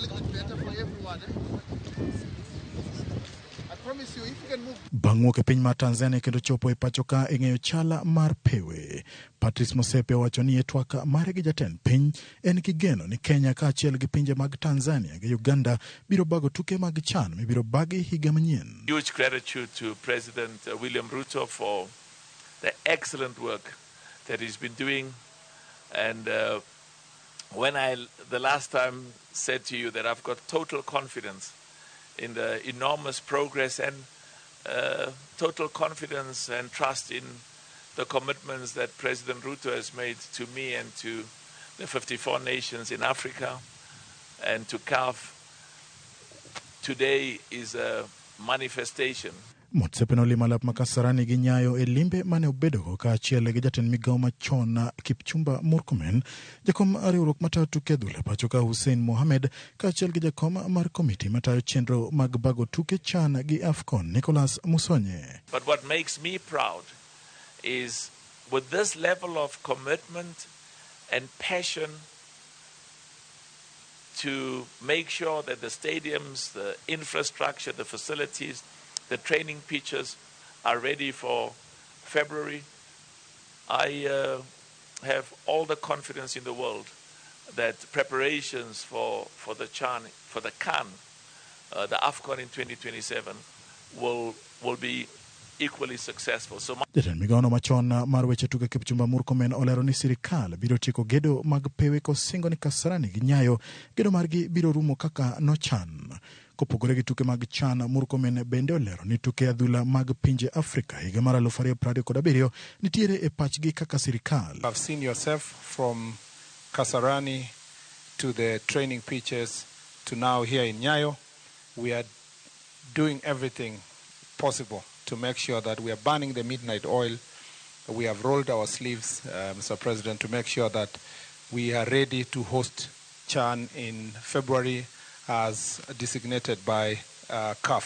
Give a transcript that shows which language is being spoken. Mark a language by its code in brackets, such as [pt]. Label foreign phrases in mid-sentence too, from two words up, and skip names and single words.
[luo] Bang' wuok e piny mar Tanzania kendo chopo e pacho ka ing'eyo chala mar pewe, Patrice Motsepe wacho ni e twak mare gi jatend piny en gi geno ni Kenya kaachiel gi pinje mag Tanzania gi Uganda biro bago tuke mag CHAN mibiro bagi higa manyien. [en] Huge gratitude to President William Ruto for the excellent work that he's been doing, and when I the last time said to you that I've got total confidence in the enormous progress and total confidence and trust in the commitments that President Ruto has made to me and to the 54 nations in Africa and to CAF, today is a manifestation. [luo] Motsepe nolimo alap ma Kasarani gi Nyayo e limbe mane obedogo kaachiel gi jatend migawo machon Kipchumba Murkomen, jakom riwruok matayo tuke adhula pacho ka Hussein Mohamed kaachiel gi jakom mar komiti matayo chenro mag bago tuke CHAN gi AFCON Nicholas Musonye. [en] But what makes me proud is with this level of commitment and passion to make sure that the stadiums, the infrastructure, the facilities, the training pitches are ready for February. I have all the confidence in the world that preparations for the CHAN, for the CAN, the AFCON in 2027 will be equally successful. So [luo] jatend migawo machon mar weche tuke Kipchumba Murkomen olero ni sirikal biro tieko gedo mag pewe kosingo ni Kasarani gi Nyayo gedo margi biro rumo kaka nochan. Kopogore gi tuke mag CHAN, Murkomen bende olero ni tuke adhula mag pinje Afrika higa mar 2027 nitiere e pachgi kaka sirikal. [en] I've seen yourself from Kasarani to the training pitches to now here in Nyayo. We are doing everything possible to make sure that we are burning the midnight oil. We have rolled our sleeves, Mr. President, to make sure that we are ready to host CHAN in February as designated by CAF.